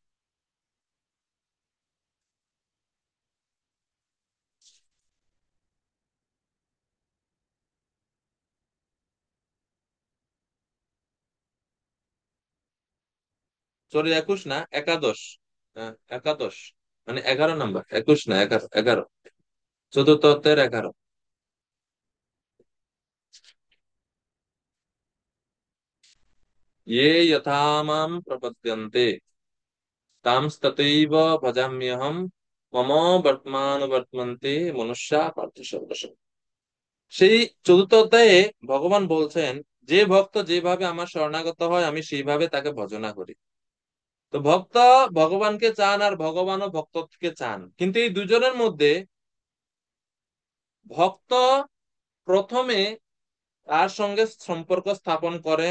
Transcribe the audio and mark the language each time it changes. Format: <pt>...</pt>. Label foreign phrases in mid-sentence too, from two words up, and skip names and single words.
<bn>সরি, 21 না, একাদশ। একাদশ মানে 11 নম্বর, 21 না, 11, 11, চতুর্থ অধ্যায়ের 11।</bn> <sa>ये यथा मां प्रपद्यन्ते तांस्तथैव भजाम्यहम् मम वर्तमानुवर्तन्ते मनुष्या पार्थ सर्वशः।</sa> <bn>সেই চতুর্থ অধ্যায়ে ভগবান বলছেন, যে ভক্ত যেভাবে আমার শরণাগত হয় আমি সেইভাবে তাকে ভজনা করি। তো ভক্ত ভগবানকে চান আর ভগবানও ভক্তকে চান, কিন্তু এই দুজনের মধ্যে ভক্ত প্রথমে তার সঙ্গে সম্পর্ক স্থাপন করেন।</bn>